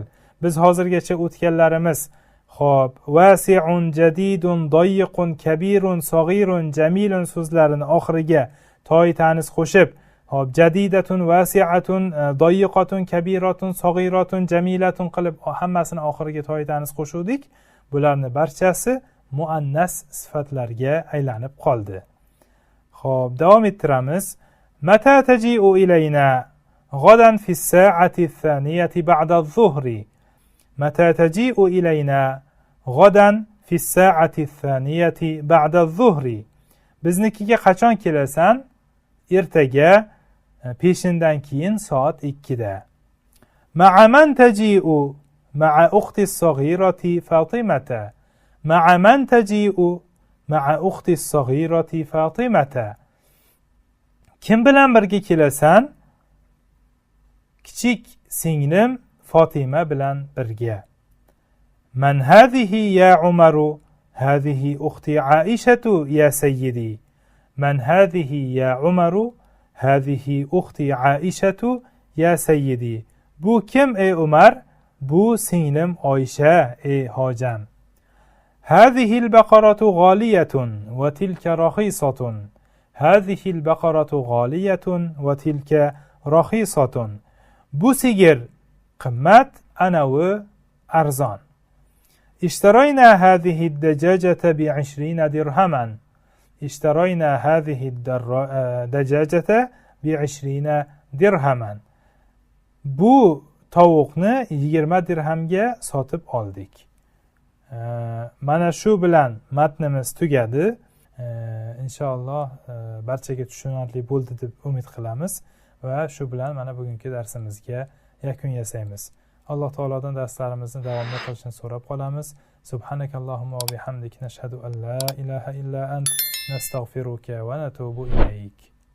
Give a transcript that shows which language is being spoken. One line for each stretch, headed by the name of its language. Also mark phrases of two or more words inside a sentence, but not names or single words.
Uzbek: Biz hozirgacha o'tganlarimiz xo'p,
Arabic: واسع، جديد، ضيق، كبير، صغير، جميل
Uzbek: so'zlarini oxiriga to'i tanis qo'shib, hop,
Arabic: جديدة، واسعة، ضيقة، كبيرة، صغيرة، جميلة
Uzbek: qilib hammasini oxiriga to'i tanis qo'shuvdik. Bularni barchasi muannas sifatlarga aylanib qoldi. Xo'p, davom ettiramiz.
Arabic: متى تجيء إلينا غدا في الساعة الثانية بعد الظهر. متى تجيء إلينا غدا في الساعة الثانية بعد الظهر.
Uzbek: Biznikiga qachon kelasan? Ertaga peshindan keyin soat 2 da.
Arabic: مع من تجيء مع أختي الصغيرة فاطمة. مع من تجيء مع أختي الصغيرة فاطمة.
Uzbek: Kim bilan birga kelasan? Kichik singlim Fatima bilan birga.
Arabic: من هذه يا عمر? هذه أختي عائشة يا سيدي. من هذه يا عمر? هذه أختي عائشة يا سيدي.
Uzbek: Bu kim ey Umar? Bu singlim Oysha ey hojam.
Arabic: هذه البقرة غالية وتلك رخيصة. هذه البقرة غالية وتلك رخيصة.
Uzbek: Bu sigir qimmat, anavi arzon.
Arabic: اشترينا هذه الدجاجة ب20 درهما. اشترينا هذه الدجاجة ب20 درهما.
Uzbek: Bu tovuqni 20 dirhamga sotib oldik. Mana shu bilan matnimiz tugadi. Inshaalloh barchaga tushunarli bo'ldi deb umid qilamiz va shu bilan mana bugungi darsimizga yakun yasaymiz. Alloh taolodan darslarimizni davom qilishini so'rab qolamiz.
Arabic: سبحانك اللهم وبحمدك نشهد أن لا إله إلا أنت نستغفرك ونتوب إليك.